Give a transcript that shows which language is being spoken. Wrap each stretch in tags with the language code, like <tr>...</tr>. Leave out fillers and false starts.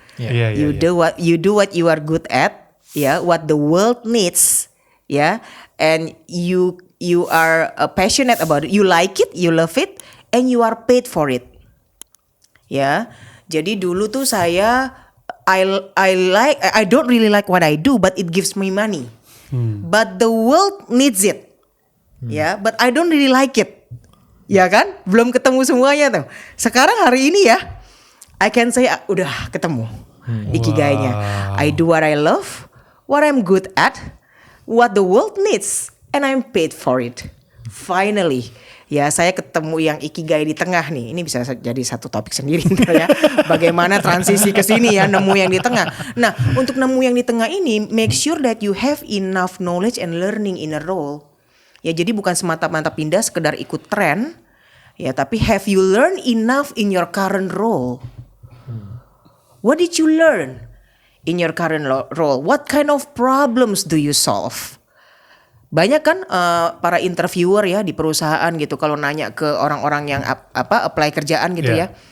<en>You do what you are good at, ya, what the world needs, ya, and you are passionate about it, you like it, you love it, and you are paid for it.</en> <id>Ya, jadi dulu tuh saya</id> <en>I don't really like what I do, but it gives me money. But the world needs it. Ya, but I don't really like it.</en> <id>Ya kan? Belum ketemu semuanya tuh. Sekarang hari ini ya,</id> <en>I can say</en> <id>udah ketemu ikigainya.</id> <en>I do what I love, what I'm good at, what the world needs, and I'm paid for it.</en> <id>Finally, ya saya ketemu yang ikigai di tengah nih. Ini bisa jadi satu topik sendiri ya. Bagaimana transisi ke sini ya, nemu yang di tengah. Nah, untuk nemu yang di tengah ini,</id> <en>make sure that you have enough knowledge and learning in a role.</en> <id>Ya, jadi bukan semata-mata pindah sekedar ikut tren. Ya, tapi</id> <en>have you learned enough in your current role? What did you learn in your current role? What kind of problems do you solve?</en> <id>Banyak kan para interviewer ya di perusahaan gitu kalau nanya ke orang-orang yang apply kerjaan gitu ya.</id>